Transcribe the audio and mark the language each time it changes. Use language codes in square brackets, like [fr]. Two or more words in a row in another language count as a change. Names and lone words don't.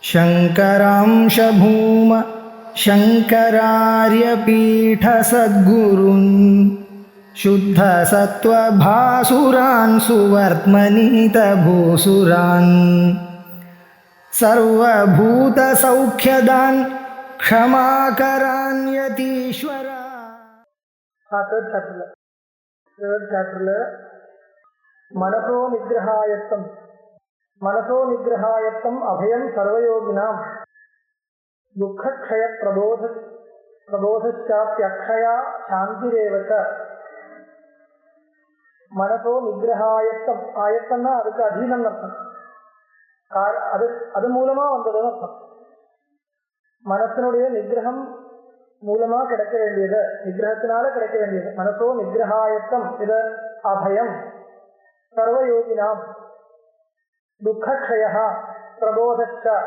[sa] शङ्करांश भूम शङ्करार्यपीठसद्गुरून् शुद्धसत्त्वभासुरान् सुवर्त्मनीतभूसुरान् सर्वभूतसौख्यदान् क्षमाकरान् यतीश्वरा. [en] third chapter [sa] मनसो निग्रहायत्तम अभयम सर्वयोगिनां दुःखक्षय प्रबोधश्चाप्यक्षया शांतिरेव च. मनसो निग्रहायत्तम [ta] आयत्तம்னா அதுக்கு அதீனம் அர்த்தம். அது மூலமா வந்ததுன்னு அர்த்தம். மனசனுடைய நிகிரகம் மூலமா கிடைக்க வேண்டியது, நிகிரகத்தினால கிடைக்க வேண்டியது. [sa] मनसो निग्रहायत्तम् இது अभयम् सर्वयोगिनाम् दुःखक्षय प्रबोधश्च.